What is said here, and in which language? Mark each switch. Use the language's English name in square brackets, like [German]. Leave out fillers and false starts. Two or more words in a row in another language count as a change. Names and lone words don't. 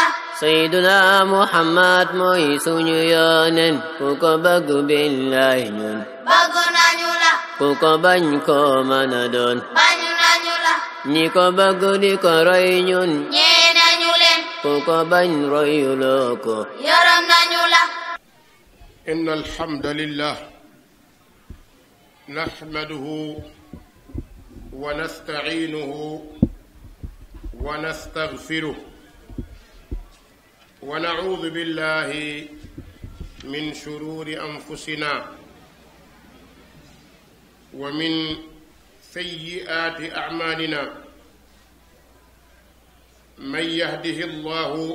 [Wolof] Sayyiduna Muhammad mooy suñu yonent ku ko bëgg billahi ñun bëgg nañu la. ku ko bañ ko mën a doon bañ nañu la. ñi ko bëgg di ko roy ñun ñee nañu leen ku ko bañ royuloo ko yaram nañu la. [Arabic] إن الحمد لله نحمده ونستعينه ونستغفره ونعوذ بالله من شرور أنفسنا ومن سيئات أعمالنا من يهده الله